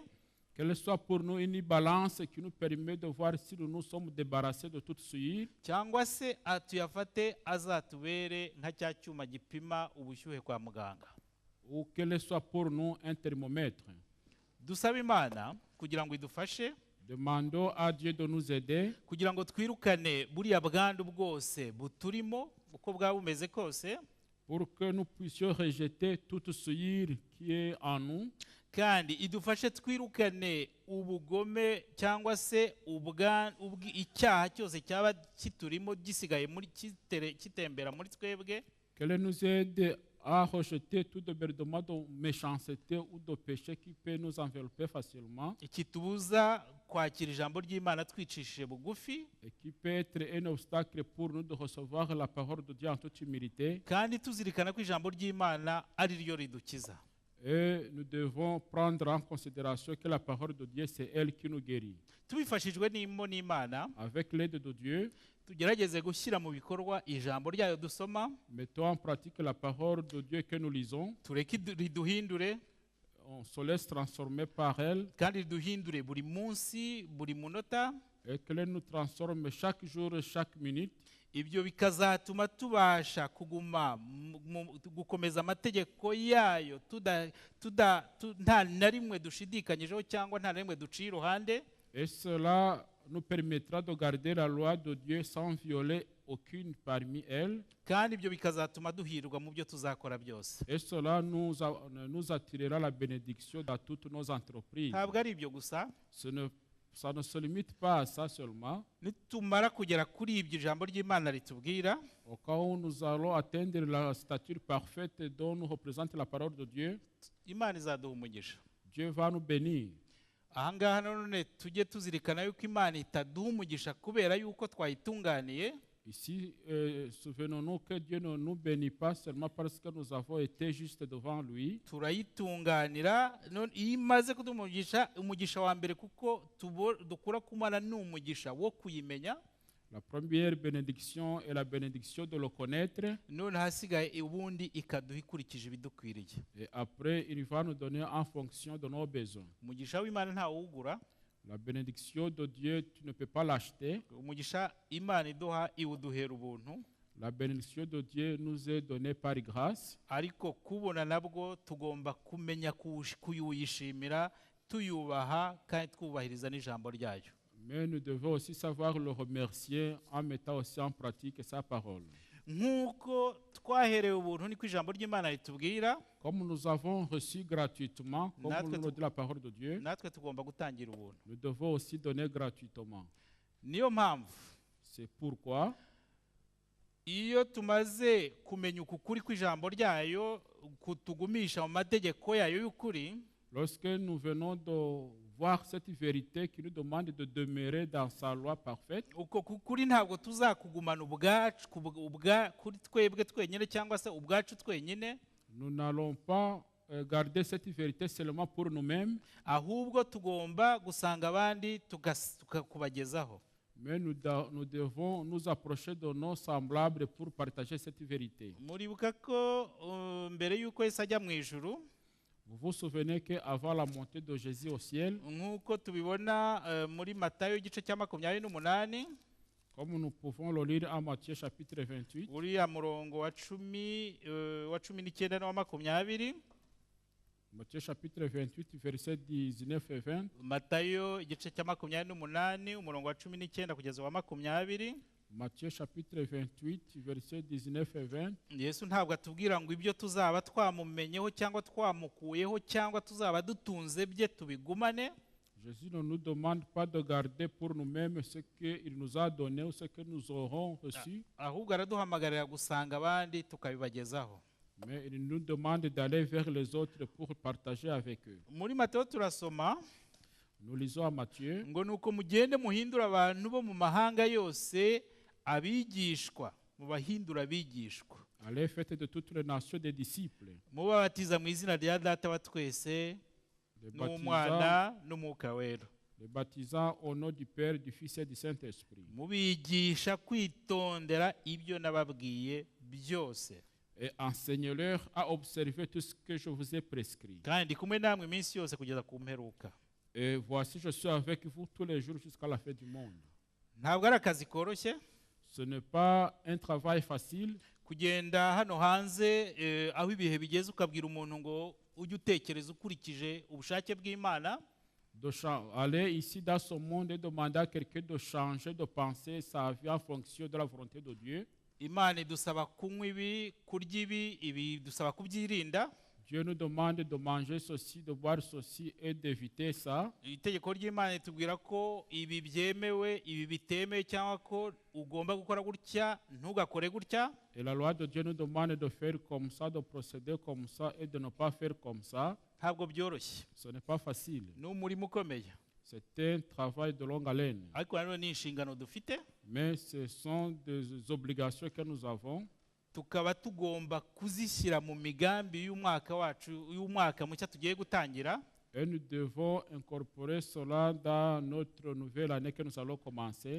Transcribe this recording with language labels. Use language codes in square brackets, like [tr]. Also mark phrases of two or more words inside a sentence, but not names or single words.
[fr] qu'elles soient pour nous une balance qui nous permet de voir si nous nous sommes débarrassés de toute souillure, [rw] cyangwa se tuyafate azatubere nka cya cyuma gipima ubushyuhe kwa muganga. [fr] ou qu'elles soient pour nous un thermomètre. [rw] Dusaba Imana kugira ngo idufashe, [fr] Demandons à Dieu de nous aider [rw] kugira ngo twirukane buriya bwandu bwose buturimo uko bwaba bumeze kose, [fr] pour que nous puissions rejeter toute souillure qui est en nous, [rw] kandi idufashe twirukane ubugome cyangwa se icyaha cyose cyaba kiturimo gisigaye kitembera muri twebwe, [fr] qu'elle nous aide à rejeter tout débordement de méchanceté ou de péché qui peut nous envelopper facilement [rw] ikitubuza kwakira ijambo ry'Imana twicishije bugufi, [fr] et qui peut être un obstacle pour nous de recevoir la parole de Dieu en toute humilité. [rw] kandi tuzirikana ko ijambo ry'Imana ari ryo ridukiza. [fr] Et nous devons prendre en considération que la parole de Dieu, c'est elle qui nous guérit. [rw] Tubifashijwe n'Imana, [fr] Avec l'aide de Dieu, [rw] tugerageze gushyira mu bikorwa ijambo ryayo dusoma, [fr] mettons en pratique la parole de Dieu que nous lisons. [rw] tureke riduhindure, [fr] On se laisse transformer par elle [rw] kandi riduhindure buri munsi, buri munota. [fr] et qu'elle nous transforme chaque jour et chaque minute. [rw] Ibyo bikazatuma tubasha kuguma gukomeza amategeko yayo nta na rimwe dushidikanyijeho cyangwa nta na rimwe duciye iruhande, [fr] Et cela nous permettra de garder la loi de Dieu sans violer aucune parmi elles, [rw] kandi ibyo bikazatuma duhirwa mu byo tuzakora byose. [fr] et cela nous attirera la bénédiction dans toutes nos entreprises. [rw] Ntabwo ari ibyo gusa, [fr] Ça ne se limite pas à ça seulement. [rw] nitumara kugera kuri ibyo ijambo ry'Imana ritubwira, [fr] Au cas où nous allons atteindre la stature parfaite dont nous représente la parole de Dieu, [rw] Imana izaduha umugisha. [fr] Dieu va nous bénir. [rw] Aha ngaha none tujye tuzirikana yuko Imana itaduha umugisha kubera yuko twayitunganiye, [fr] Ici, souvenons-nous que Dieu ne nous bénit pas seulement parce que nous avons été juste devant lui. [rw] turayitunganira. Iyo imaze kuduha umugisha wa mbere kuko dukura ku Mana ni umugisha wo kuyimenya, [fr] La première bénédiction est la bénédiction de le connaître. [rw] none hasigaye ubundi ikaduha ikurikije ibidukwiriye. [fr] Et après, il va nous donner en fonction de nos besoins. [rw] Umugisha w'Imana ntawugura. [fr] La bénédiction de Dieu, tu ne peux pas l'acheter. [rw] Umugisha Imana iduha iwuduhera ubuntu, [fr] La bénédiction de Dieu nous est donnée par grâce. [rw] ariko kubona nabwo tugomba kumenya kuyishimira, tuyubaha kandi twubahiriza n'ijambo ryayo. [fr] Mais nous devons aussi savoir le remercier en mettant aussi en pratique sa parole. [rw] Nk'uko twaherewe ubuntu niko ijambo ry'Imana ritubwira, [fr] Comme nous avons reçu gratuitement, comme [rw] Natwe [fr] nous dit la parole de Dieu, [rw] natwe tugomba gutangira ubuntu. [fr] nous devons aussi donner gratuitement. [rw] Niyo mpamvu [fr] C'est pourquoi, [rw] iyo tumaze kumenya ukukuri kw'ijambo ryayo, kutugumisha mu mategeko yayo y'ukuri, [fr] lorsque nous venons de voir cette vérité qui nous demande de demeurer dans sa loi parfaite, [rw] uko kukuri ntabwo tuzakugumana ubwacu kuri twebwe twenyine cyangwa se ubwacu twenyine, [fr] nous n'allons pas garder cette vérité seulement pour nous-mêmes, [rw] ahubwo tugomba gusanga abandi tukakubagezaho. [fr] mais nous devons nous approcher de nos semblables pour partager cette vérité. [rw] Muribuka ko mbere y'uko Yesu ajya mu ijuru, [fr] Vous vous souvenez qu'avant la montée de Jésus au ciel, [rw] nk'uko tubibona muri Matayo igice cya 28, [fr] comme nous pouvons le lire en Matthieu chapitre 28, [rw] uriya murongo wa 19 n'uwa 20, [fr] Matthieu chapitre 28, versets 19 et 20, [rw] Matayo igice cya 28 umurongo wa 19 kugeza wa 20. [fr] Matthieu chapitre 28, versets 19 et 20, [rw] Yesu ntabwo atubwira ngo ibyo tuzaba twamumenyeho cyangwa twamukuyeho cyangwa tuzaba dutunze bye tubigumane, [fr] Jésus ne nous demande pas de garder pour nous-mêmes ce qu'il nous a donné ou ce que nous aurons reçu, [rw] ahubwo araduhamagarira gusanga abandi tukabibagezaho. [fr] mais il nous demande d'aller vers les autres pour partager avec eux. [rw] Muri Matayo turasoma [fr] Nous lisons à Matthieu, [rw] ngo nuko mugende muhindura abantu bo mu mahanga yose abigishwa, mubahindura abigishwa, [fr] allez faites de toutes les nations des disciples, [rw] mubabatiza mu izina rya Data wa twese n'Umwana n'Umwuka wera, [fr] les baptisant au nom du Père, du Fils et du Saint-Esprit, [rw] mubigisha kwitondera ibyo nababwiye byose, [fr] et enseignez-leur à observer tout ce que je vous ai prescrit. [rw] kandi ndi kumwe namwe iminsi yose kugeza ku mperuka. [fr] Et voici, je suis avec vous tous les jours jusqu'à la fin du monde. [rw] Ntabwo ari akazi koroshye [fr] Ce n'est pas un travail facile [rw] kugenda hano hanze aho ibihe bigeze ukabwira umuntu ngo ujye utekereza ukurikije ubushake bw'Imana, [fr] aller ici dans ce monde et demander à quelqu'un de changer de penser sa vie en fonction de la volonté de Dieu. [rw] Imana idusaba kunywa ibi, kurya ibi dusaba kubyirinda. [fr] Dieu nous demande de manger ceci, de boire ceci et d'éviter ça. [rw] Itegeko ry'Imana ritubwira ko ibi byemewe, ibi bitemewe, cyangwa ko ugomba gukora gutya ntugakore gutya. [fr] Et la loi de Dieu nous demande de faire comme ça, de procéder comme ça et de ne pas faire comme ça. [rw] Ntabwo byoroshye, [fr] Ce n'est pas facile. [rw] ni umurimo ukomeye, [fr] C'est un travail de longue haleine. [rw] ariko nanone ni inshingano dufite, [fr] Mais ce sont des obligations que nous avons. [rw] tukaba tugomba kuzishyira mu migambi y'umwaka mushya tugiye gutangira. [fr] Et nous devons incorporer cela dans notre nouvelle année que nous allons commencer.